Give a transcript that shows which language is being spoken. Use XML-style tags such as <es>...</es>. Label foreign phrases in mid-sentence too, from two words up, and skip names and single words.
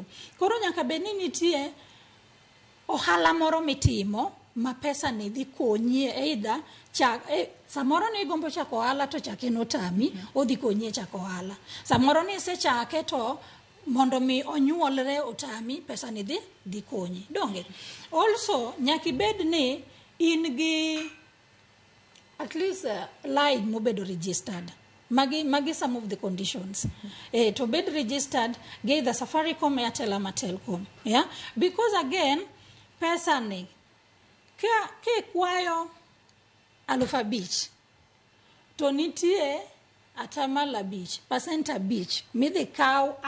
<luo>Koro nyaka bed ni nitie ohala moro mitimo ma pesa ni dhi konyi either samoro ni gombo chako ohala to chake notami, odhi konyi chako ohala. Samoro ni isechake to mondo mi onyuolre otami, pesa ni dhi konyi. Donge also nyaka ibed ni in gi</luo> <en>at least line</en> <luo>mobedo registered.</luo> <en>Magi some of the conditions.</en> <luo>To bed registered gi the Safaricom, Airtel ama Telcom. Yeah?</luo> <en>Because again,</en> <luo>pesa ni ke kwayo 5,000 to nitie atamalo 5% midhi kaw</luo>